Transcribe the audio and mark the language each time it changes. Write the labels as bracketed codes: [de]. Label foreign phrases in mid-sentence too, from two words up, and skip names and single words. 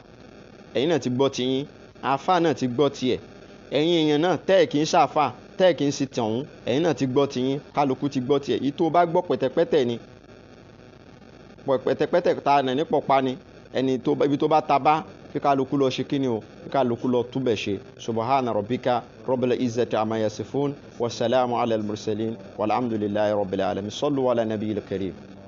[yo] ẹ̀yin náà ti gbọ́ tiyín àáfà náà ti gbọ́ tiẹ̀ ẹ̀yin èèyàn náà tẹ́ ẹ̀ kì í ṣàfà tẹ́ ẹ̀ kì í ṣe tẹ̀hún ẹ̀yin náà ti gbọ́ tiyín kálukú ti gbọ́ tiẹ̀. ìtò bá gbọ́ pẹ̀tẹ̀pẹ̀tẹ̀ ni pẹ̀tẹ̀pẹ̀tẹ̀ ta nà ní pọ̀pá ni ẹni tó ibi tó bá ta bá kí kálukú lọ ṣe kíni o kí kálukú lọ túbẹ̀ ṣe. [ar] سبحان ربك رب العزة عما يصفون والسلام على المرسلين والحمد لله رب العالمين صلوا على النبي الكريم.